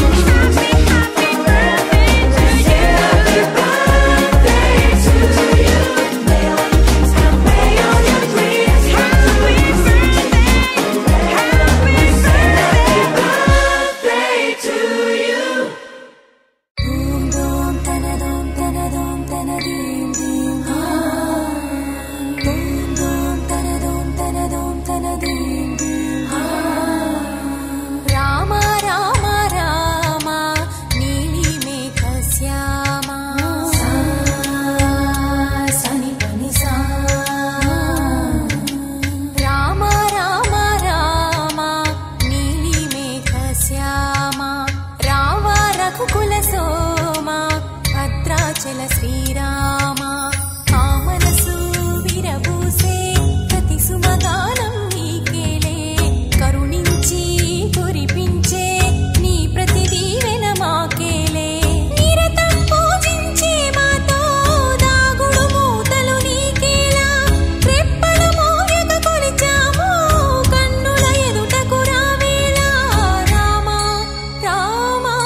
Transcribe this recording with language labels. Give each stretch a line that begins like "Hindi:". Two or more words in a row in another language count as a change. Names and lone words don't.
English: Happy, happy birthday to you. Happy birthday to you. May all your dreams come, may all your dreams come Happy true. birthday. Happy Birthday to you. Doom doom tana doom tana doom tana doom doom ha. Doom doom tana doom tana doom tana doom doom ha.
Telugu: రామ రామ రామ నీలి మేఘ శ్యామ స సని పని స. రామ రామ రామ నీలి మేఘ శ్యామ రామ రఘుకుల సోమ భద్రాచల శ్రీరామ ఆ మనసు విరబూసే ప్రతి సుమగానం నీకేలే కరుణించి కురిపించే నీ ప్రతి దీవెన మాకేలే నిరతం పూజించే మాతో దాగుడు మూతలు నీకేలా రెప్పలు మోయక కొలిచాము కన్నుల ఎదుటకు రావేలా రామ రామ